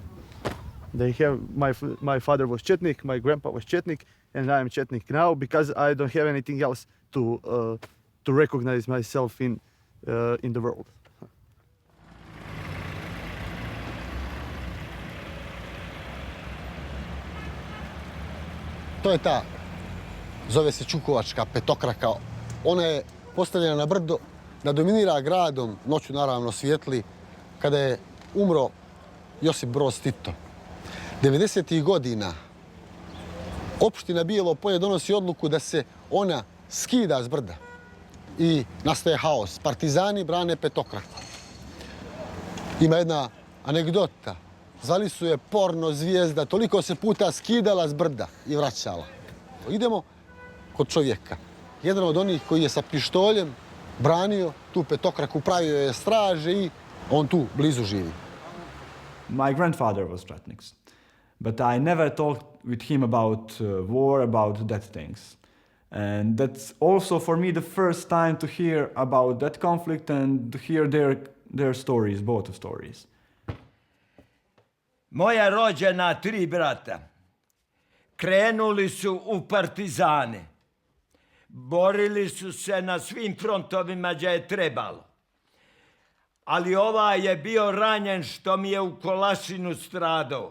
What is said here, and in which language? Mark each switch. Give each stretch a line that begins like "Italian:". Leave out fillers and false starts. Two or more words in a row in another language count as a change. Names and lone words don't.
English: They have, my father was Chetnik, my grandpa was Chetnik, and I am Chetnik now because I don't have anything else to recognize myself in the world.
Serbian: To je ta, zove se Čukovačka petokraka. Ona je postavljena na brdo da dominira gradom, noću naravno svijetli, kada je umro Josip Broz Tito. 90. godina opština Bijelo Polje donosi odluku da se ona skida s brda i nastaje haos. Partizani brane petokraku. Ima jedna anegdota. Zvali su je porno zvijezda, toliko se puta skidala s brda i vraćala. Idemo kod čovjeka. Jedan od onih koji je sa pištoljem branio tu petokraku, pravio je straže i on tu blizu živi.
English: My grandfather was Chetnik, but I never talked with him about war, about that things. And that's also for me the first time to hear about that conflict and to hear their stories, both stories.
Serbian: Moja rođena 3 brata krenuli su u partizane. Borili su se na svim frontovima gdje je trebalo. Ali ovaj je bio ranjen što mi je u Kolašinu stradao.